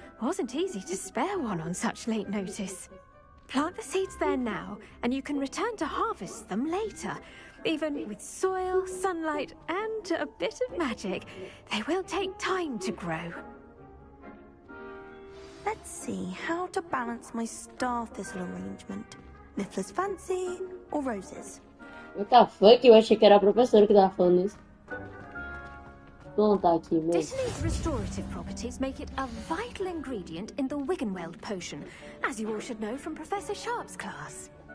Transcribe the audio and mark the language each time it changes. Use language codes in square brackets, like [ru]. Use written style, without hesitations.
[en] Wasn't easy to spare one on such late notice. Plant the seeds there now, and you can return to harvest them later. Even with soil, sunlight, and a bit of magic, they will take time to grow. Let's see how to balance my star thistle arrangement. Niffler's fancy or roses? What the fuck? [pt] Eu achei que era a professora que tava falando isso. Vou anotar aqui mesmo. [en] Dittany's restorative properties make it a vital ingredient in the Wiggenweld potion, as you all should know from Professor Sharp's class.